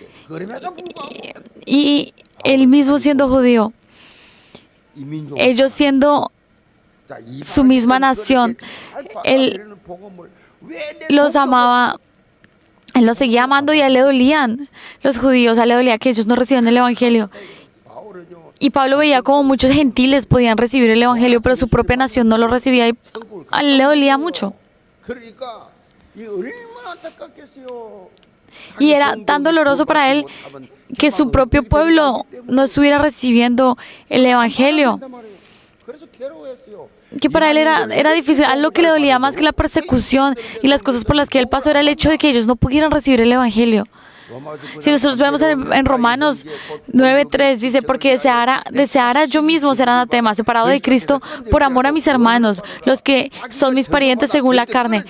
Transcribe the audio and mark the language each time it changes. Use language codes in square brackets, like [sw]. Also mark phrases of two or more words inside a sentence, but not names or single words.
[es] Y él mismo siendo judío, ellos siendo su misma nación, él los amaba, él los seguía amando, y a él le dolían los judíos, a él le dolía que ellos no recibían el Evangelio. Y Pablo veía como muchos gentiles podían recibir el Evangelio, pero su propia nación no lo recibía y a él le dolía mucho. [ko] 그러니까 이 얼마나 안타깝겠어요. [es] Y era tan doloroso para él que su propio pueblo no estuviera recibiendo el Evangelio, [ko] 그래서 괴로워했어요. [es] que para él era difícil. A él lo que le dolía más que la persecución y las cosas por las que él pasó era el hecho de que ellos no pudieran recibir el Evangelio. Si nosotros vemos en Romanos 9:3, dice, porque deseara yo mismo ser anatema, separado de Cristo, por amor a mis hermanos, los que son mis parientes según la carne.